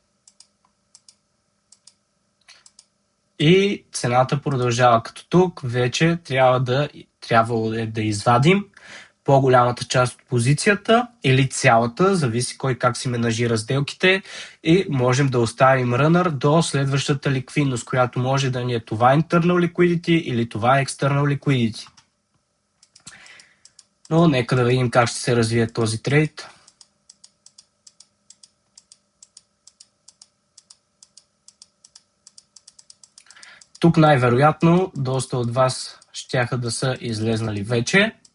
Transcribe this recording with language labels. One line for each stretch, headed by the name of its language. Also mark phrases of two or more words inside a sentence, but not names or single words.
Bulgarian: И цената продължава като тук. Вече трябвало да извадим по-голямата част от позицията или цялата, зависи кой как си менажира сделките, и можем да оставим рънър до следващата ликвидност, която може да ни е това
English: internal liquidity
Bulgarian: или това
English: external liquidity.
Bulgarian: Но нека да видим как ще се развие този трейд. Тук най-вероятно доста от вас щяха да са излезнали вече.